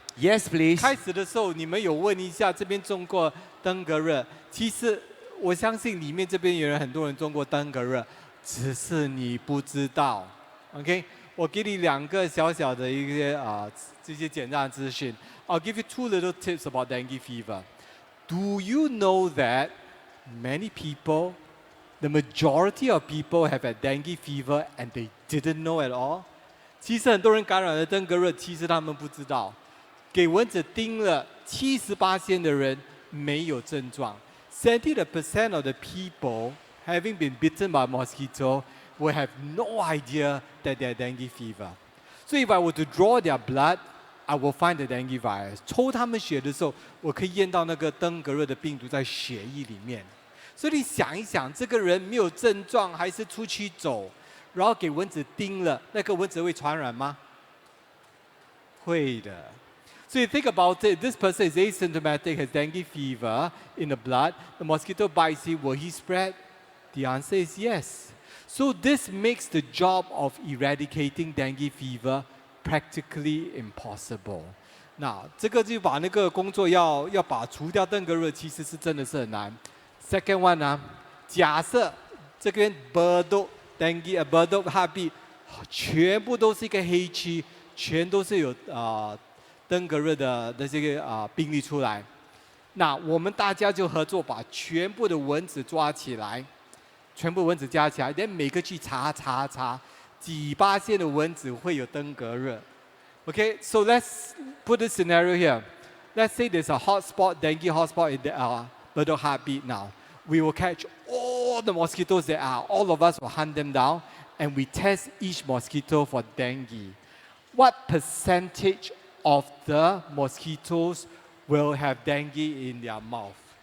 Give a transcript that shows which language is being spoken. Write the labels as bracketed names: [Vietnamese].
[English] Yes, please. [Chinese] 开始的时候，你们有问一下这边中过登革热，其实。我相信里面这边有人很多人中过登革热，只是你不知道。 OK， 我给你2个小小的一些这些简单的资讯。 [English] I'll give you 2 little tips about dengue fever. Do you know that many people, the majority of people have had dengue fever and they didn't know at all? [Chinese] 其实很多人感染了登革热，其实他们不知道。给蚊子叮了，78%的人没有症状。 [English] 70% of the people having been bitten by mosquito will have no idea that they have dengue fever. So if I were to draw their blood, I will find the dengue virus. [Chinese] 抽他们血的时候，我可以验到那个登革热的病毒在血液里面。所以你想一想，这个人没有症状，还是出去走，然后给蚊子叮了，那个蚊子会传染吗？会的。 [English] So you think about it, this person is asymptomatic, has dengue fever in the blood, the mosquito bites him, will he spread? The answer is yes. So this makes the job of eradicating dengue fever practically impossible. [Chinese] 那这个就把那个工作要把除掉登革热，其实是真的是很难。 [English] Second one [Chinese] 呢，假设这边 Burdock dengue Burdock heartbeat 全部都是一个黑区，全都是有登革热的这个病例出来，那我们大家就合作把全部的蚊子抓起来，全部蚊子加起来，连每个去查，几%的蚊子会有登革热。 [English] Okay, so let's put this scenario here. Let's say there's a hotspot, dengue hotspot in the Burdock heartbeat now. We will catch all the mosquitoes there are. All of us will hunt them down, and we test each mosquito for dengue. What percentage of the mosquitoes will have dengue in their mouth?